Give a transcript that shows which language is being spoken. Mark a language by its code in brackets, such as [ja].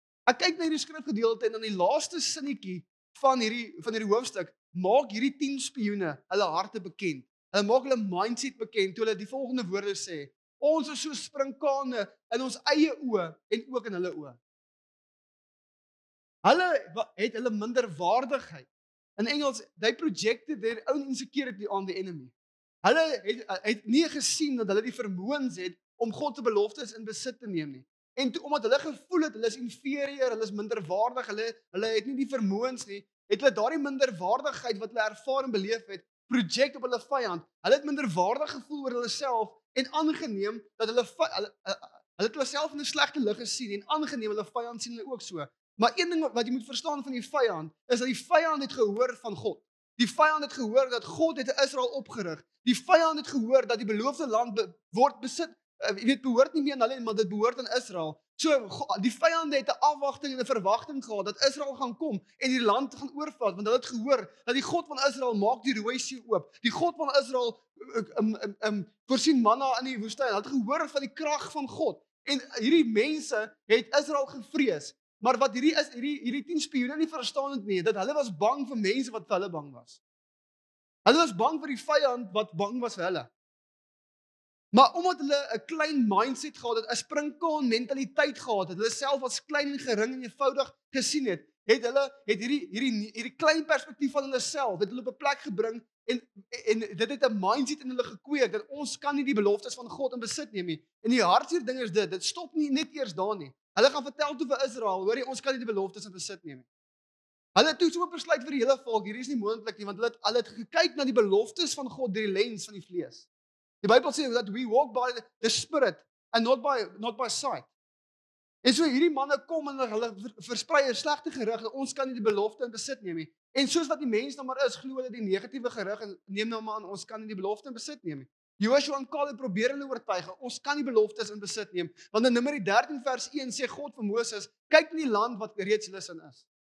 [af] Ek kyk na hierdie skrifgedeelte en dan die laaste sinnetjie van hierdie hoofstuk maak hierdie 10 spioene hulle harte bekend. Hulle maak hulle mindset bekend toe hulle die volgende woorde sê: ons is so sprinkane in ons eie oë en ook in hulle oë. het hulle minderwaardigheid. In Engels, [en] they projected their own insecurity on the enemy. [af] Hulle het nie gesien dat hulle die vermoëns het om God se beloftes in besit te neem nie. En omdat hulle gevoel het hulle is inferior, hulle is minderwaardig, hulle het nie die vermoëns nie, het hulle daardie minderwaardigheid wat hulle ervaar en beleef het, project op hulle vyand. Hulle het minderwaardig gevoel oor hulle self en aangeneem dat hulle het hulle self in 'n slegte lig gesien en aangeneem hulle vyand sien hulle ook so. Maar een ding wat jy moet verstaan van die vyand is dat die vyand het gehoor van God. Die vyand het gehoor dat God het Israel opgerig. Die vyand het gehoor dat die beloofde land word besit. Behoort nie meer aan hulle, maar dit behoort aan Israel. So die vyande het 'n afwagting en 'n verwagting gehad dat Israel gaan kom en die land gaan oorvat, want hulle het gehoor dat die God van Israel maak die Rooi See oop. Die God van Israel voorsien manna in die woestyn. Hulle het gehoor van die krag van God. En hierdie mense het Israel gevrees. Maar wat hierdie 10 spioene nie verstaan het nie, dat hulle was bang vir mense wat vir hulle bang was. Hulle was bang vir die vyand wat bang was vir hulle. Maar omdat hulle 'n klein mindset gehad het, 'n sprinkaan mentaliteit gehad het, hulle self as klein en gering en eenvoudig gesien het, het hierdie klein perspektief van hulle self het hulle op 'n plek gebring en dit het 'n mindset in hulle gekweek dat ons kan nie die beloftes van God in besit neem nie. En die hartseer ding is dit stop nie net eers daar nie. Hulle gaan vertel toe vir Israel, hoor jy, ons kan nie die beloftes in besit neem nie. Hulle het toe so besluit vir die hele volk, hierdie is nie moontlik nie, want hulle het gekyk na die beloftes van God deur die lens van die vlees. Die Bybel sê dat [en] we walk by the Spirit and not by sight. [af] En so hierdie manne kom en hulle versprei 'n slegte gerug dat ons kan nie die belofte in besit neem nie. En soos wat die mens nou maar is, glo hulle die negatiewe gerug en neem nou maar aan ons kan nie die belofte in besit neem nie. Joshua en Caleb probeer hulle oortuig, ons kan nie beloftes in besit neem, want in Numeri 13 vers 1 sê God vir Moses, kyk in die land wat reeds hulle in is.